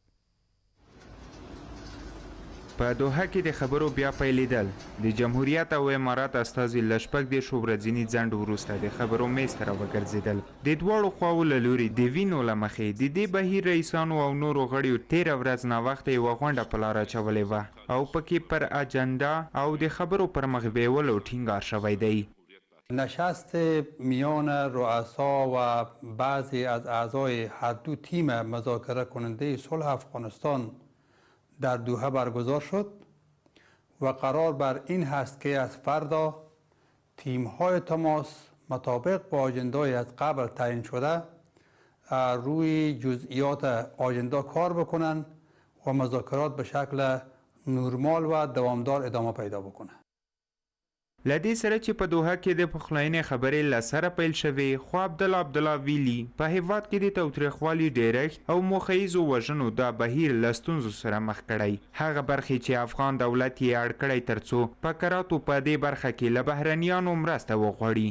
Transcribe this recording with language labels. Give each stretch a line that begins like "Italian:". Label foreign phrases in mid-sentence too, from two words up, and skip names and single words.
Pashto: په دوحه کې د خبرو بیا پیلېدل د جمهوریت او امارات استازي له 14 ورځني ځنډ وروسته د خبرو میز ته راوګرځېدل. د دواړو خواو له لوري د وینو له مخې د دې بهیر رئیسانو او نورو غړیو تېره ورځ ناوخته یوه غونډه په لاره اچولې وه او پکې پر اجنډا او د خبرو پر مخ بیولو ټینګار شوی دی.
Persian: نشست میان رؤسا و بعضی از اعضای هر دو تیم مذاکره کننده صلح افغانستان در دوحه برگزار شد و قرار بر این هست که از فردا تیم‌های تماس مطابق با آجندای از قبل تعیین شده روی جزئیات آجندا کار بکنند و مذاکرات به شکل نرمال و دوامدار ادامه پیدا بکنند.
Pashto: له دې سره چې په دوحه کې د پخلاینې خبرې له سره پیل شوې، خو عبدالله ویلي په هیواد کې د تاوتریخوالي ډیرښت او موخیزو وژنو دا بهیر له ستونزو سره مخ کړی. هغه برخې چې افغان دولت یې اړ کړی ترڅو په کراتو په دې برخه کې له بهرنیانو مرسته وغواړي.